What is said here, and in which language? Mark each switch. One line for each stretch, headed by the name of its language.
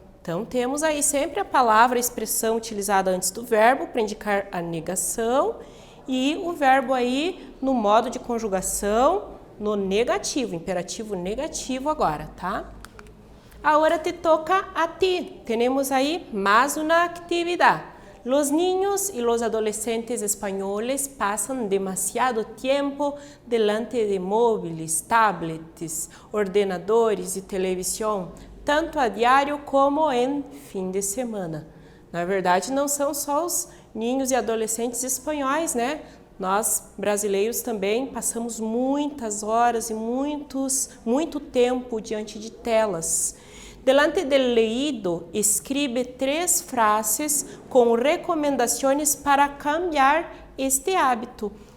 Portuguese: Então, temos aí sempre a palavra, a expressão utilizada antes do verbo para indicar a negação e o verbo aí no modo de conjugação no negativo, imperativo negativo agora, tá?
Spanish: Agora te toca a ti. Temos aí mais uma atividade. Los niños y los adolescentes españoles pasan demasiado tiempo delante de móviles, tablets, ordenadores y televisión, tanto a diário como
Portuguese: em fim de semana. Na verdade, não são só os ninhos e adolescentes espanhóis, né? Nós, brasileiros, também passamos muitas horas e muito tempo diante de telas.
Spanish: Delante del leído, escribe 3 frases
Portuguese: com recomendações
Spanish: para cambiar este hábito.